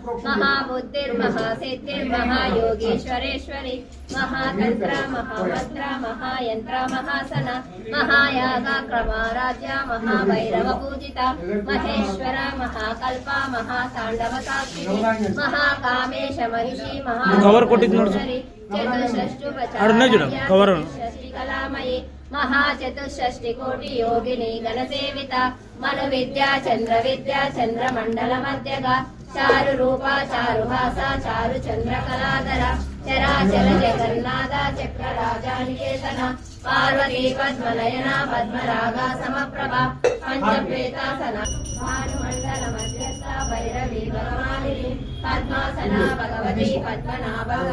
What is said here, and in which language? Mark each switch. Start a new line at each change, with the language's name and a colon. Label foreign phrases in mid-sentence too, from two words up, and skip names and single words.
Sanskrit: మహాబుద్ధిర్మహాసిద్ధిర్మహాయోగేశ్వరేశ్వరి మహాతంత్ర మహామంత్ర మహాయంత్ర మహాసన మహాయాగ క్రమారాధ్య మహాభైరవ పూజిత మహేశ్వర మహాకల్ప మహాతాండవ సాక్షిని మహాకామేశ మహిషి
Telugu: కవర్ కొట్టింది చూడు.
Sanskrit: మహాశ్వరి
Telugu: ఆడున్నాయి చూడు, కవర్.
Sanskrit: షష్ఠి కళామయి महाचतुष्षष्टि कोटि योगिनी गणसेविता मनु विद्या चंद्र मंडल मध्यगा चारु रूपा चारुहासा चारु चंद्र कलाधर चराचर जगन्नाथ चक्र राजा निकेतन पार्वती पद्मनयना पद्मरागा समप्रभा पंचप्रेतासना भानुमंडल मध्यस्था भैरवी भगवानिनी पद्मासना भगवती पद्मनाभ